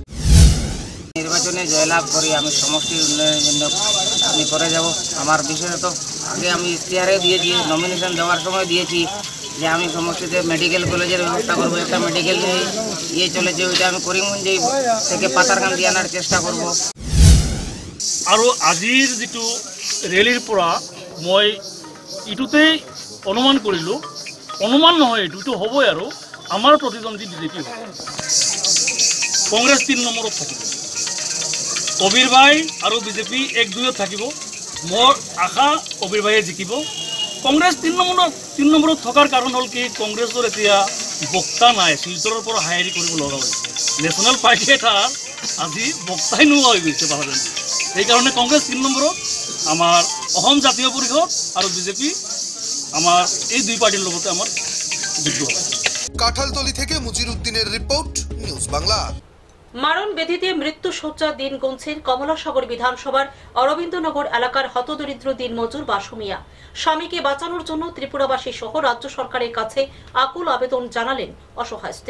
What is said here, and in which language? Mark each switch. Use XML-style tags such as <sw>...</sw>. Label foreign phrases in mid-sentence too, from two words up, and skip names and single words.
<bn>নির্বাচনে জয়লাভ করি আমি সমষ্টির উন্নয়নের জন্য আমি করে যাব। আমার বিশেষত আগে আমি ইশতেহারে দিয়েছি, নমিনেশন দেওয়ার সময় দিয়েছি যে আমি সমষ্টিতে মেডিকেল কলেজের ব্যবস্থা করবো। একটা মেডিকেল ইয়ে চলেছে, ওইটা আমি করিমগঞ্জ থেকে পাথারকান্দি আনার চেষ্টা করব।</bn> <as>আৰু আজিৰ যিটো ৰেলীৰ পৰা মই ইটোতেই অনুমান কৰিলোঁ, অনুমান নহয় এইটো হ'বই, আৰু আমাৰ প্ৰতিদ্বন্দ্বী বিজেপি হ'ব। কংগ্ৰেছ 3 নম্বৰত থাকিব, কবিৰ ভাই আৰু বিজেপি 1-2ত থাকিব। মোৰ আশা কবিৰ ভাইয়ে জিকিব। কংগ্ৰেছ 3 নম্বৰত থকাৰ কাৰণ হ'ল কি, কংগ্ৰেছৰ এতিয়া বক্তা নাই, শিলচৰৰ পৰা হায়াৰি কৰিব লগা হৈছে। নেশ্যনেল পাৰ্টি এটাৰ আজি বক্তাই নোহোৱা হৈ গৈছে পাহাৰকান্দি। সেইকাৰণে কংগ্ৰেছ 3 নম্বৰত, আমাৰ অসম জাতীয় পৰিষদ আৰু বিজেপি</as> <bn>আমার এই 2 পার্টির লগতে আমার যুদ্ধ হবে। কাঁঠালতলি থেকে মুজির উদ্দিনের রিপোর্ট, নিউজ বাংলা। মারণ ব্যাধিতে মৃত্যুশয্যার দিন গুনছেন কমলাসাগর বিধানসভার অরবিন্দনগর এলাকার হতদরিদ্র দিনমজুর বাসু মিয়া। স্বামীকে বাঁচানোর জন্য ত্রিপুরাবাসী সহ রাজ্য সরকারের কাছে আকুল আবেদন জানালেন অসহায় স্ত্রী।</bn>